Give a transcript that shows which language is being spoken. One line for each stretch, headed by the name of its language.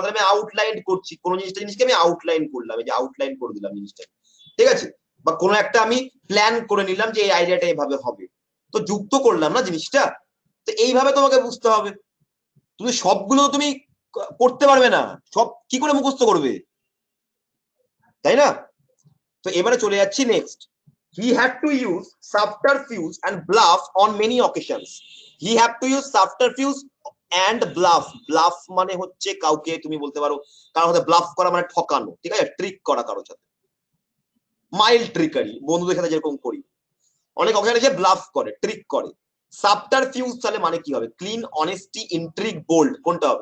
Bangla: তাহলে আমি আউটলাইন করছি কোন জিনিসকে আমি আউটলাইন করলাম, এই যে আউটলাইন করে দিলাম জিনিসটা, ঠিক আছে, বা কোনো একটা আমি প্ল্যান করে নিলাম যে এই আইডিয়াটা এভাবে হবে, তো যুক্ত করলাম না জিনিসটা। তো এইভাবে তোমাকে বুঝতে হবে। তুমি সবগুলো তুমি করতে পারবে না, সব কি করে মুখস্থ করবে, তাই না? তো এবারে চলে যাচ্ছি next.
English: He had to use subterfuge and bluff on many occasions. He had to use subterfuge and bluff.
Bangla: Bluff মানে হচ্ছে কাউকে তুমি বলতে পারো কারোর সাথে ব্লাফ করা মানে ঠকানো, ঠিক আছে, ট্রিক করা কারোর সাথে, মাইল্ড ট্রিকারি, বন্ধুদের সাথে যেরকম করি, অনেক অকেশনে সে ব্লাফ করে, ট্রিক করে। সাবটারফিউজ তাহলে মানে কি হবে? ক্লিন, অনেস্টি, ইন্ট্রিগ, বোল্ড, কোনটা হবে?